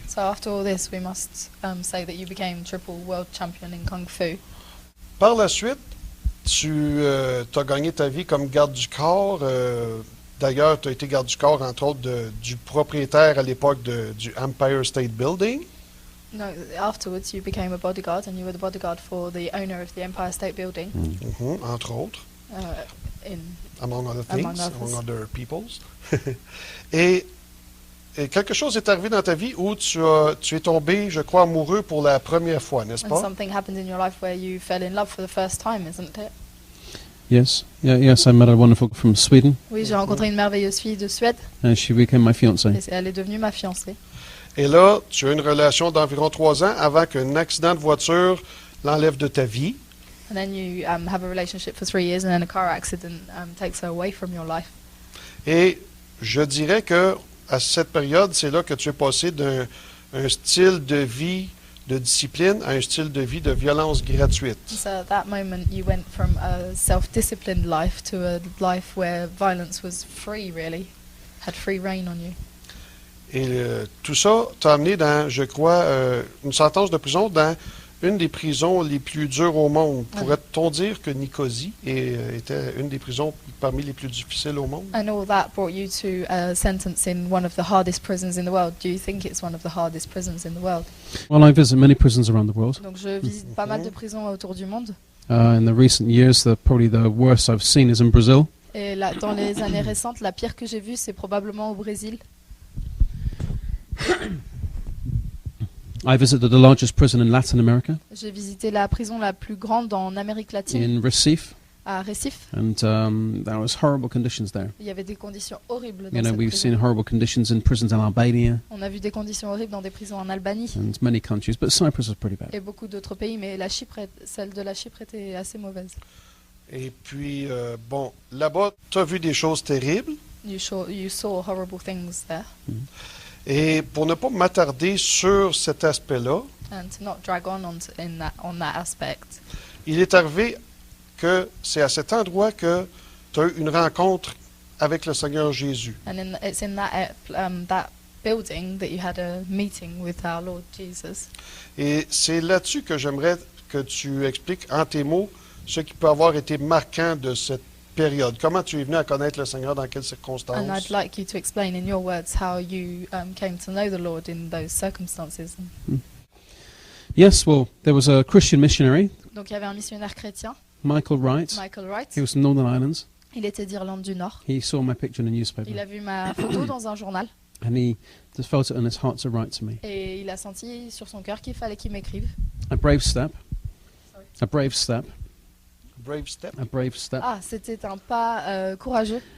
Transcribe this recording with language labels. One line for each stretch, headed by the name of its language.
English: So after all this, we must say that you became triple world champion in Kung Fu.
French: Par la suite, tu as gagné ta vie comme garde du corps. D'ailleurs, tu as été garde du corps, entre autres, du propriétaire à l'époque du Empire State Building.
English: No, afterwards you became a bodyguard and you were the bodyguard for the owner of the Empire State Building.
French: Mhm, entre autres.
English: Among other things, among other peoples.
French: Et quelque chose est arrivé dans ta vie où tu es tombé, je crois, amoureux pour la première fois, n'est-ce
English: And
French: pas?
English: something happened in your life where you fell in love for the first time, isn't it? Yes, yes. I met a wonderful girl from Sweden,
French: Oui, j'ai rencontré une merveilleuse fille de Suède
English: and she became my fiancée.
French: et elle est devenue ma fiancée. Et là, tu as une relation d'environ 3 ans avant qu'un accident de voiture l'enlève de ta vie.
English: And then you have a relationship for 3 years and then a car accident takes her away from your life.
French: Et je dirais que à cette période, c'est là que tu es passé d'un style de vie de discipline à un style de vie de violence gratuite.
English: So at that moment you went from a self-disciplined life to a life where violence was free, really, had free reign on you.
French: Et tout ça t'a amené dans, je crois, une sentence de prison dans une des prisons les plus dures au monde. Pourrait-on dire que Nicosie était une des prisons parmi les plus difficiles au monde?
English: And all that brought you to a sentence in one of the hardest prisons in the world. Do you think it's one of the hardest prisons in the world? Well, I visit many prisons around the world.
French: Donc je visite pas mal de prisons autour du monde.
English: In the recent years, probably the worst I've seen is in Brazil.
French: Et là, dans les années récentes, la pire que j'ai vue, c'est probablement au Brésil.
English: I visited the largest prison in Latin America,
French: J'ai visité la prison la plus grande en Amérique latine,
English: in Recife.
French: à Recife.
English: and there was horrible conditions there.
French: Il y avait des conditions horribles dans
English: You know,
French: cette
English: we've
French: prison.
English: seen horrible conditions in prisons in Albania
French: On a vu des conditions horribles dans des prisons en Albanie
English: and many countries, but Cyprus was pretty bad.
French: et beaucoup d'autres pays, mais celle de la Chypre était assez mauvaise. Et puis, bon, là-bas, tu as vu des choses terribles.
English: You saw horrible things there.
French: Et pour ne pas m'attarder sur cet aspect-là,
English: And to not drag on on that aspect,
French: il est arrivé que c'est à cet endroit que tu as eu une rencontre avec le Seigneur Jésus.
English: and it's in that building that you had a meeting with our Lord Jesus.
French: Et c'est là-dessus que j'aimerais que tu expliques en tes mots ce qui peut avoir été marquant de cette période. Comment tu es venu à connaître le Seigneur, dans quelles
English: And I'd
French: circonstances?
English: like you to explain in your words how you came to know the Lord in those circumstances. Yes, well, there was a Christian missionary,
French: Donc il y avait un missionnaire chrétien,
English: Michael Wright.
French: Michael Wright.
English: He was from Northern Irelands.
French: Il était d'Irlande du Nord.
English: He saw my picture in a
French: Il
English: newspaper,
French: a vu ma photo dans un journal
English: and he just felt it in his heart to write to me.
French: et il a senti sur son cœur qu'il fallait qu'il m'écrive.
English: A brave step. Sorry. A brave step. Brave step. A brave step.
French: Ah, c'était un pas courageux.